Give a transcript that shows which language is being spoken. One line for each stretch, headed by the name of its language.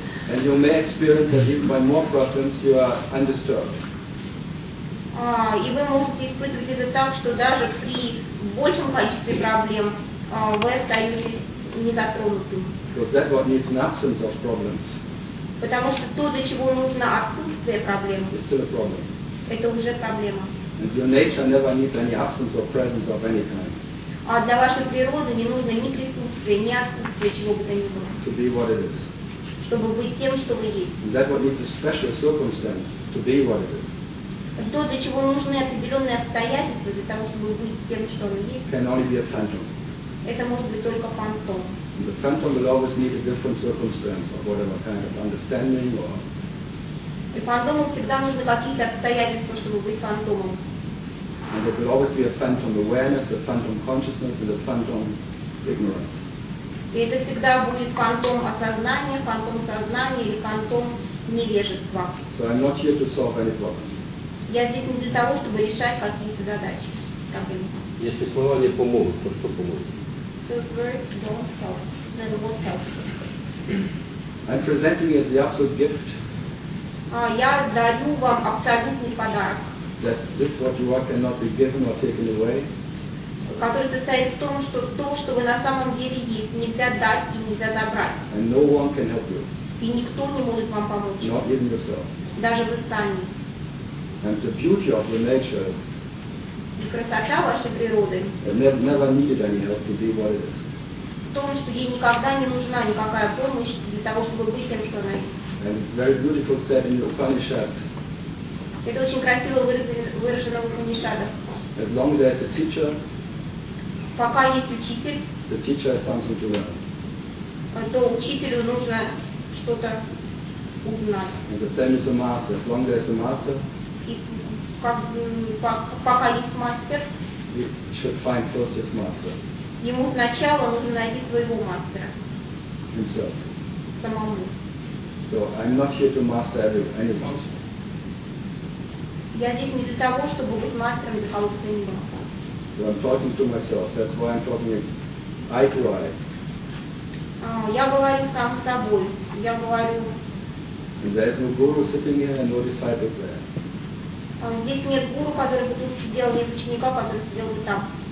English: And you may experience that even by more problems you are undisturbed.
Russian: И вы можете испытывать это так, что даже при большем количестве проблем вы остаетесь незатронутым.
English: Because that what needs an absence of problems.
Russian: Потому что то, для чего нужно отсутствие проблем.
English: It's still a problem.
Russian: Это уже проблема.
English: And your nature never needs any absence or presence of any kind.
Russian: А для вашей природы не нужно ни присутствия, ни отсутствия чего бы то ни было.
English: To be what it is.
Russian: Чтобы быть тем, что вы есть.
English: That what needs a special circumstance to be what it is.
Russian: То, для чего нужны определенные обстоятельства для того, чтобы быть тем, что вы есть.
English: Can only be a phantom.
Russian: Это может быть только фантом.
English: And the phantom will always need a different circumstance of whatever kind of understanding or.
Russian: И фантому всегда нужны какие-то обстоятельства, чтобы быть фантомом.
English: And there will always be a phantom awareness, a phantom consciousness, and a phantom ignorance.
Russian: И это всегда будет фантом осознания, фантом сознания или фантом невежества.
English: So I'm not here to solve any problems.
Russian: Я здесь не для того, чтобы решать какие-то задачи. Проблемы. Если слова не помогут, то что поможет?
English: The words don't help. Then what helps? I'm presenting it as the absolute gift.
Russian: Я дарю вам абсолютный подарок.
English: That this what you are cannot be given or taken away.
Russian: Который состоит в том, что то, что вы на самом деле есть, нельзя дать и нельзя забрать.
English: And no one can help you.
Russian: И никто не может вам помочь.
English: Not even yourself.
Russian: Даже вы сами.
English: And the beauty of your nature.
Russian: И красота вашей природы.
English: Never needed any help to be what it is.
Russian: В том, что ей никогда не нужна никакая помощь для того, чтобы быть тем, что она есть.
English: And it's very beautiful said in the Upanishads.
Russian: Это очень красиво выражено в Упанишадах.
English: As long as there's a teacher.
Russian: Пока есть учитель.
English: The teacher has something to learn.
Russian: То учителю нужно что-то узнать.
English: And the same is a master. As long as there's a master.
Russian: И пока есть мастер.
English: You should find first his master.
Russian: Ему сначала нужно найти своего мастера.
English: Himself.
Russian: Самому.
English: So I'm not here to master anyone.
Russian: Я здесь не для того, чтобы быть мастером для кого-то не было.
English: So I'm talking to myself. That's why I'm talking eye to eye.
Russian: Я говорю сам с собой. Я говорю.
English: There is no guru sitting here and no disciples there.
Russian: Здесь нет гуру, который бы тут сидел, нет ученика, который сидел бы там.